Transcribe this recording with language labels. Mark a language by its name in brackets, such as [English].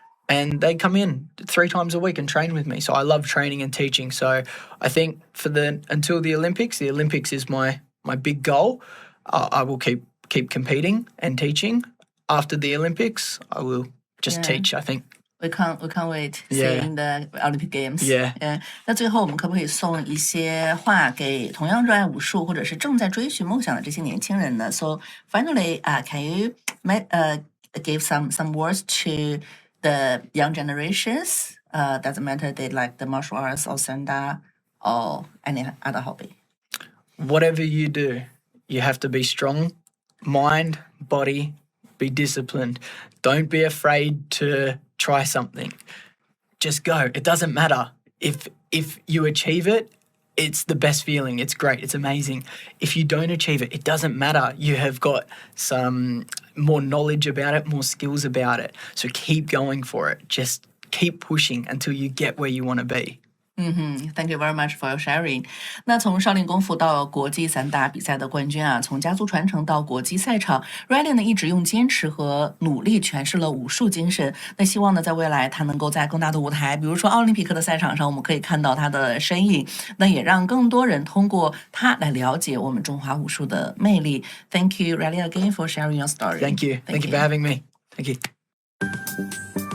[English] And they come in 3 times a week and train with me. So I love training and teaching. So I think until the Olympics is my big goal. I will keep competing and teaching. After the Olympics, I will just teach, I think. We can't wait Yeah. seeing the Olympic Games. Yeah. [Chinese] 那最后我们可不可以送一些话给同样热爱武术或者是正在追寻梦想的这些年轻人呢？ [English] So finally, can you give some words to the young generations? Doesn't matter they like the martial arts or Sanda or any other hobby. Whatever you do, you have to be strong, mind, body, be disciplined. Don't be afraid to try something. Just go. It doesn't matter. If you achieve it, it's the best feeling. It's great. It's amazing. If you don't achieve it, it doesn't matter. You have got some more knowledge about it, more skills about it. So keep going for it. Just keep pushing until you get where you want to be. Thank you very much for your sharing. [Chinese] 那从少林功夫到国际散打比赛的冠军啊，从家族传承到国际赛场 ，Riley 呢一直用坚持和努力诠释了武术精神。那希望呢，在未来他能够在更大的舞台，比如说奥林匹克的赛场上，我们可以看到他的身影。那也让更多人通过他来了解我们中华武术的魅力。 [English] Thank you, Riley, again for sharing your story. Thank you. Thank you for having me. Thank you.